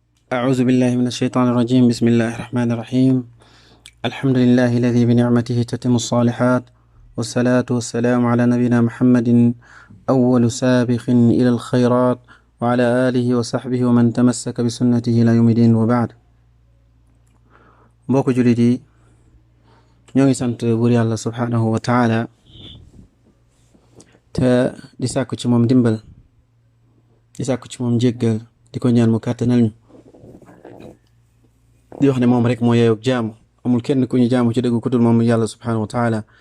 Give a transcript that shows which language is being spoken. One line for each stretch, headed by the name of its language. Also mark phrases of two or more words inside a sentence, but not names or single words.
Arabic: أعوذ بالله من الشيطان الرجيم. بسم الله الرحمن الرحيم. الحمد لله الذي بنعمته تتم الصالحات، والصلاة والسلام على نبينا محمد أول سابق إلى الخيرات، وعلى آله وصحبه ومن تمسك بسنته إلى يوم الدين، وبعد.
Wolof: mbokk jullit yi ñoo ngi sant buur yàlla
Arabic: سبحانه وتعالى
Wolof: te di sàkku ci moom dimbal, di sàkku ci moom jéggal, di ko ñaan mu kàttanal ñu, di wax ne moom rek moo yeeyoo jaamu, amul kenn ku ñu jaamu ci dëgg ku dul moom yàlla
Arabic: سبحانه وتعالى.